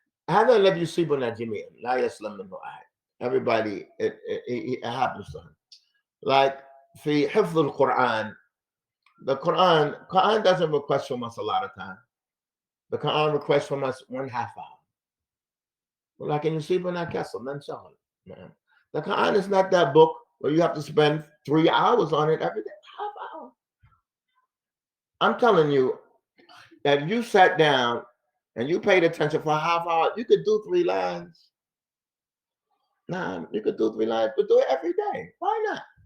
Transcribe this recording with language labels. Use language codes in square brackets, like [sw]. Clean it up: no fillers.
[ar] هذا الذي يصيبنا جميعا لا يسلم منه أحد. [en] Everybody, it happens to him. Like [ar] في حفظ القرآن, [en] the Quran doesn't request from us a lot of time. The Quran requests from us 1/2 hour. Like in [ar] يصيبنا كسل ننشغل. [en] The Quran is not that book where you have to spend 3 hours on it every day. 1/2 hour. I'm telling you that you sat down and you paid attention for 1/2 hour, you could do 3 lines. Nah, you could do 3 lines, but do it every day. Why not?